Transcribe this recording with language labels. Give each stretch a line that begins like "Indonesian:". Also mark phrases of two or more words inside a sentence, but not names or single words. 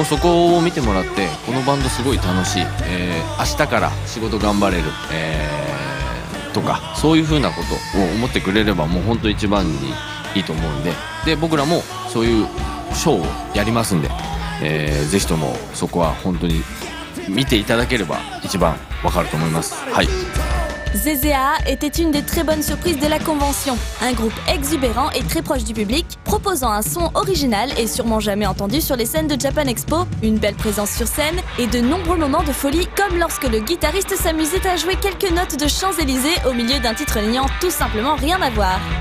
Japanese: そこを見てもらってこのバンドすごい楽しい、明日から仕事頑張れる、とかそういう風なことを思ってくれればもう本当一番にいいと思うんで、僕らもそういうショーをやりますんで、ぜひともそこは本当に見ていただければ一番わかると思います。はい。
French: ZZA était une des très bonnes surprises de la convention. Un groupe exubérant et très proche du public, proposant un son original et sûrement jamais entendu sur les scènes de Japan Expo, une belle présence sur scène et de nombreux moments de folie comme lorsque le guitariste s'amusait à jouer quelques notes de Champs-Élysées au milieu d'un titre n'ayant tout simplement rien à voir.